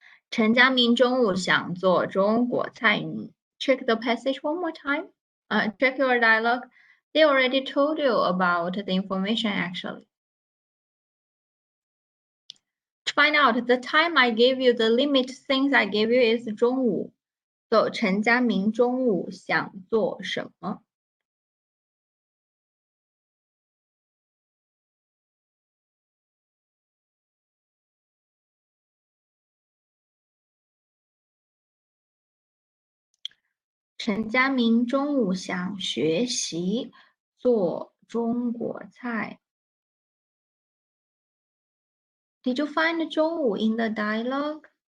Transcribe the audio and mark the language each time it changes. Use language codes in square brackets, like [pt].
[zh] 陈佳明中午想做中国菜。 [en] Check the passage one more time. Check your dialogue. They already told you about the information actually. To find out the time I gave you, the limit things I gave you is 中午。 [zh] So 陈佳明中午想做什么？陈佳明中午想学习做中国菜。 [en] Did you find 中午 in the dialogue?